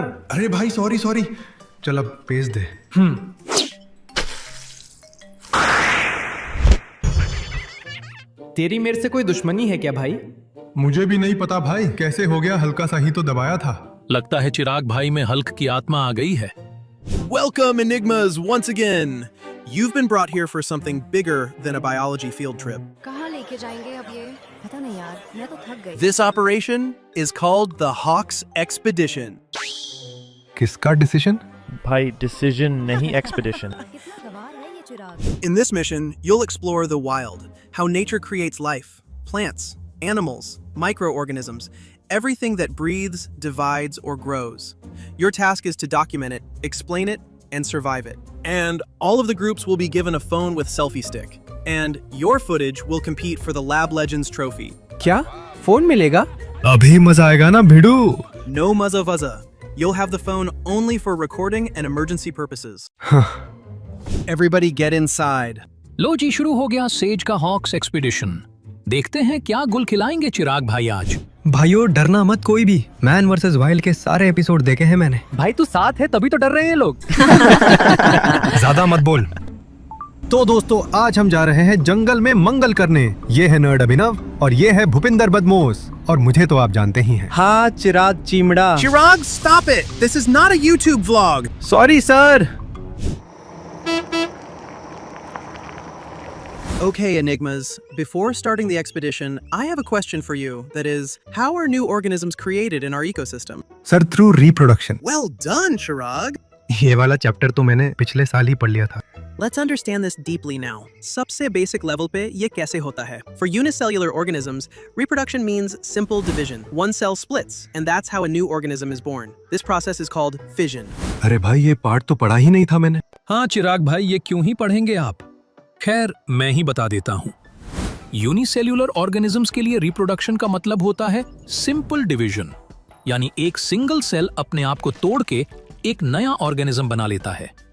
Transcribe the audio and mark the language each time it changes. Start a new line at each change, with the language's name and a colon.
Hindi: अरे भाई sorry sorry, चल अब पेज दे। तेरी मेरे से कोई दुश्मनी है क्या भाई? मुझे भी नहीं पता भाई, कैसे हो गया, हल्का सा ही तो दबाया था। लगता है चिराग भाई में हल्क की आत्मा आ गई है।
English: Welcome, Enigmas, once again. You've been brought here for something bigger than a biology field trip.
Hindi: कहाँ लेके जाएंगे अब ये? पता नहीं यार, मैं तो थक गई।
English: This operation is called the Hawks Expedition.
Hindi: किसका डिसीजन? भाई डिसीजन नहीं, एक्सपीडिशन। कितना गवार है ये चिराग।
English: In this mission, you'll explore the wild, how nature creates life, plants, animals, microorganisms, everything that breathes, divides, or grows. Your task is to document it, explain it, and survive it. And all of the groups will be given a phone with selfie stick. And your footage will compete for the Lab Legends trophy.
Hindi: क्या phone मिलेगा? अभी मजा आएगा ना भिड़ू।
English: No muzza vuzza. You'll have the phone only for recording and emergency purposes. Everybody get inside.
Hindi: लो जी, शुरू हो गया says का हॉक्स एक्सपीडिशन। देखते हैं क्या गुल खिलाएंगे चिराग भाई आज। भाइयों डरना मत कोई भी, मैन वर्सेस वाइल्ड के सारे एपिसोड देखे हैं मैंने। भाई तू साथ है तभी तो डर रहे हैं लोग। ज्यादा मत बोल। तो दोस्तों, आज हम जा रहे हैं जंगल में मंगल करने। ये है नर्ड अभिनव और ये है भूपिंदर बदमोस, और मुझे तो आप जानते ही हैं। हाँ चिराग चिमड़ा।
English: Chirag, stop it! This is not a YouTube vlog.
Hindi: Sorry sir.
English: Okay, Enigmas, before starting the expedition, I have a question for you. That is, how are new organisms created in our ecosystem? Sir, through reproduction. Well done, Chirag!
Hindi: ये वाला chapter तो मैंने पिछले साल ही पढ़ लिया था।
English: Let's understand this deeply now.
Hindi: सबसे basic level पे ये कैसे होता है?
English: For unicellular organisms, reproduction means simple division. One cell splits, and that's how a new organism is born. This process is called fission.
Hindi: अरे भाई, ये पार्ट तो पढ़ा ही नहीं था मैंने। हाँ चिराग भाई, ये क्यों ही पढ़ेंगे आप? खैर, मैं ही बता देता हूँ। यूनिसेल्यूलर ऑर्गेनिजम्स के लिए रिप्रोडक्शन का मतलब होता है सिंपल डिवीजन, यानी एक सिंगल सेल अपने आप को तोड़ के एक नया ऑर्गेनिज्म बना लेता है।